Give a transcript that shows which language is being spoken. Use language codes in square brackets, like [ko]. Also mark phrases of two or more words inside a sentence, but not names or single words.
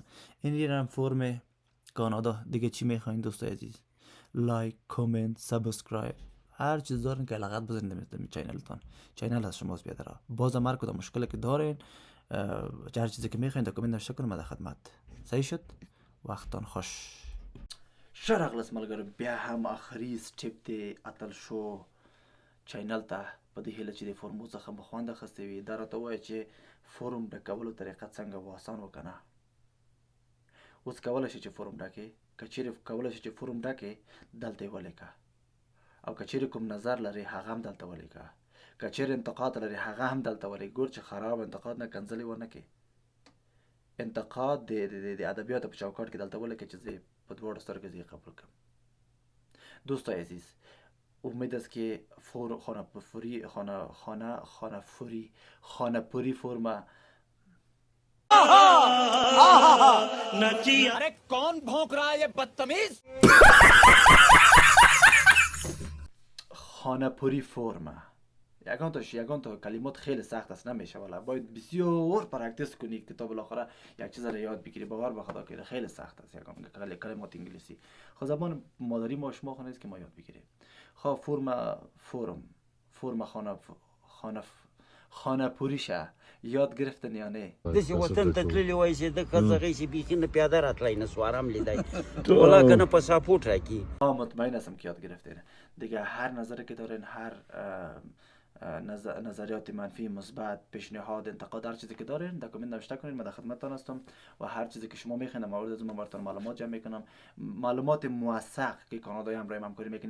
[fa] این هم فرم کانادا. دیگه چی میخواین دوستای عزیز؟ [en] like, comment, subscribe, [fa] هر چیز دارین که لغت بزنید در چینلتون. چینل از شماست بیادر. بازم هر کدام مشکلی که دارین، هر چیزی که میخواین در کامنت نوشته کنید، ما در خدمت. صحیح شد؟ وقتتان خوش. [ps] شرقلس ملګرو بیا هم آخري سټپ دی اتل شو چینل ته په دې هیله چې د فورمو څخه مو خوند اخیستی وي. دا راته ووایه چې فورم ډکولو طریقه څنګه واسان وکنه. اوس کولی شي چې فورم ډکې، که چیرې کولی شي چې فورم ډکې دلته یې ولیکه، او که چیرې کوم نظر لري هغه هم دلته ولیکه، که چیرې انتقاد لري هغه هم دلته ولیکه. ګور چې خراب انتقاد نه کنځلې ونه کړې. انتقاد د ادبیاتو په چوکاټ کې دلته ولیکه چې زه په دواړو سترګو زه قبول کړم. [fa] دوستای عزیز امید است که خانه پوری فرم [hi] अरे कौन भौंक रहा है ये बदतमीज. [fa] خانه پوری فرم یگان تا کلمات خیلی سخت است، نمیشه ولی باید بسیار پرکتیس کنی که تا بالاخره یک چیز را یاد بگیری. باور به خدا که خیلی سخت است یگان کلمات انگلیسی. خب زبان مادری ما شما خو نیست که ما یاد بگیریم. خب فرم خانه پوریشه یاد گرفتن یا نه؟ [ps] دسی وطن ته تللی وای چې د ښځغې چې بیخي نه پیاده راتلی نه سوارم لیدی ولا که نه پاساپورت راکړي. [fa] مطمئن هستم که یاد گرفتین. دیگه هر نظری که دارین، هر نظریات منفی، مثبت، پیشنهاد، انتقاد، هر چیزی که دارین در کامنت نوشته کنین. من در خدمتتان هستم و هر چیزی که شما میخواین در مورد از من براتون معلومات جمع میکنم. معلومات موثق که کانادایی همراه همکاری میکنه.